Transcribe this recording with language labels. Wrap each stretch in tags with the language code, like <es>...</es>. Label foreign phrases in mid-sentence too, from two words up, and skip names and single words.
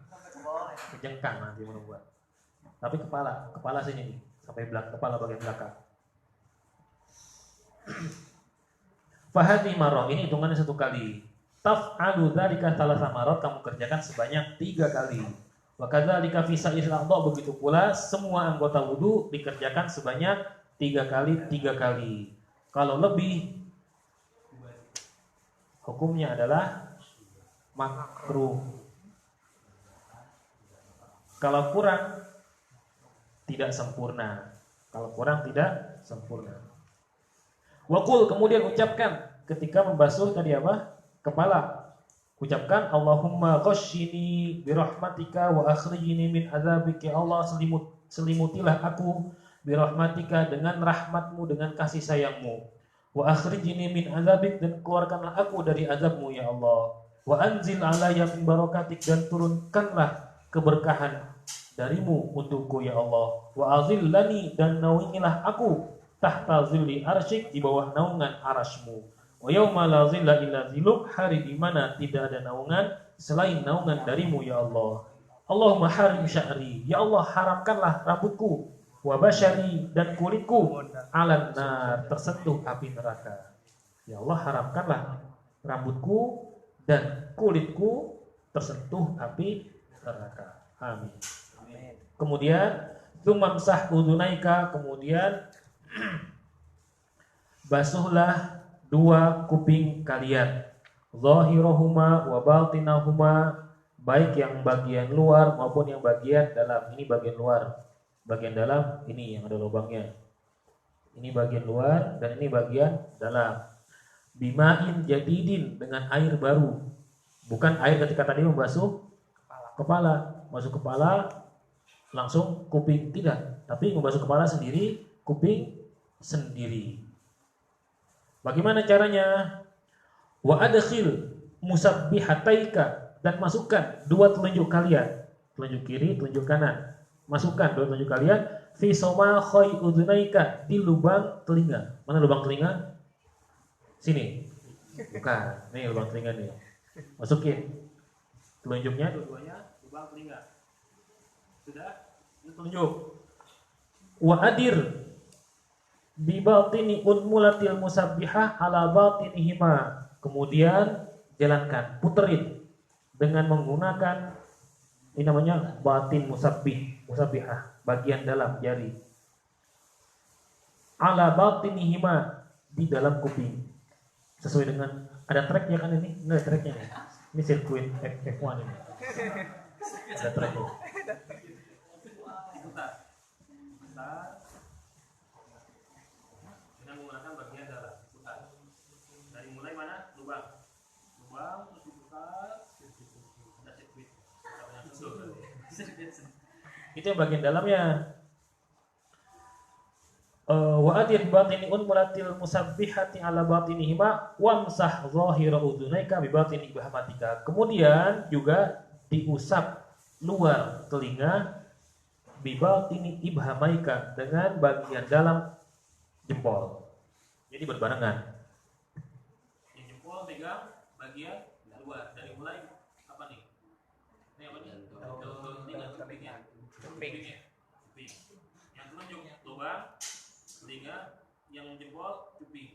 <id>Kejengkang nanti perempuan. Tapi kepala sini nih, sampai kepala bagian belakang.</id> <ar>فهذه مرة,</ar> <id>ini hitungannya satu kali.</id> <ar>تفعل ذلك ثلاث مرات,</ar> <id>kamu kerjakan sebanyak 3 kali.</id> <ar>وكذلك في سائر الأعضاء,</ar> <id>begitu pula semua anggota wudu dikerjakan sebanyak 3 kali. Kalau lebih, hukumnya adalah makruh. Kalau kurang, tidak sempurna. Waqul, kemudian ucapkan ketika membasuh tadi apa? Kepala. Ucapkan</id> <ar>اللهم غشني برحمتك وأخرجني من عذابك.</ar> <id>Allah, selimutilah aku birahmatika, dengan rahmatmu, dengan kasih sayangmu.</id> <ar>وأخرجني من عذابك,</ar> <id>dan keluarkanlah aku dari azabmu ya Allah.</id> <ar>وأنزل علي من بركاتك,</ar> <id>dan turunkanlah keberkahan darimu untukku ya Allah.</id> <ar>وأظلني,</ar> <id>dan naungilah aku</id> <ar>تحت ظل عرشك,</ar> <id>di bawah naungan arasmu.</id> <ar>ويوم لا ظل إلا ظلك,</ar> <id>hari di mana tidak ada naungan selain naungan darimu ya Allah.</id> <ar>اللهم حرم شعري,</ar> <id>ya Allah haramkanlah rambutku,</id> <ar>وبشري,</ar> <id>dan kulitku,</id> <ar>على النار,</ar> <id>tersentuh api neraka. Ya Allah haramkanlah rambutku dan kulitku tersentuh api neraka. Amin. Kemudian</id> <ar>ثم امسح أذنيك,</ar> <id>kemudian basuhlah 2 kuping kalian,</id> <ar>ظاهرهما وباطنهما,</ar> <id>baik yang bagian luar maupun yang bagian dalam. Ini bagian luar. Bagian dalam ini yang ada lubangnya. Ini bagian luar dan ini bagian dalam.</id> <ar>بماء جديد,</ar> <id>dengan air baru. Bukan air ketika tadi membasuh kepala. Masuk kepala langsung kuping, tidak. Tapi membasuh kepala sendiri, kuping sendiri. Bagaimana caranya?</id> <ar>وأدخل مسبحتيك,</ar> <id>dan masukkan dua telunjuk kalian, telunjuk kiri, telunjuk kanan. Masukkan dua telunjuk kalian</id> <ar>في صماخي أذنيك,</ar> <id>di lubang telinga. Mana lubang telinga? Sini. Bukan. Nih lubang telinga nih. Masukin telunjuknya dua-duanya lubang telinga. Sudah? Ini telunjuk.</id> <ar>وأدر بباطن أنملة المسبحة على باطنهما.</ar> <id>Kemudian jalankan, puterin dengan menggunakan ini namanya</id> <ar>باطن مسبحة,</ar> <id>bagian dalam jari.</id> <ar>على باطنهما,</ar> <id>di dalam kuping. Sesuai dengan ada tracknya kan ini? Ini ada tracknya nih. Ini sirkuit F1 ini. Ada tracknya. Diputar. Dengan menggunakan bagian dalam, diputar. Dari mulai mana? Lubang, terus diputar. Ada sirkuit. Itu yang bagian dalamnya.</id> <ar>وأدر باطن أنملة المسبحة على باطنهما وامسح ظاهر أذنيك بباطن إبهامك.</ar> <id>Kemudian juga diusap luar telinga</id> <ar>بباطن إبهامك,</ar> <id>dengan bagian dalam jempol. Jadi berbarengan. Yang jempol pegang bagian luar, dari mulai apa nih? Ini apa nih? Telinga, kupingnya. Yang telunjuk lubang telinga, yang jempol kuping.</id>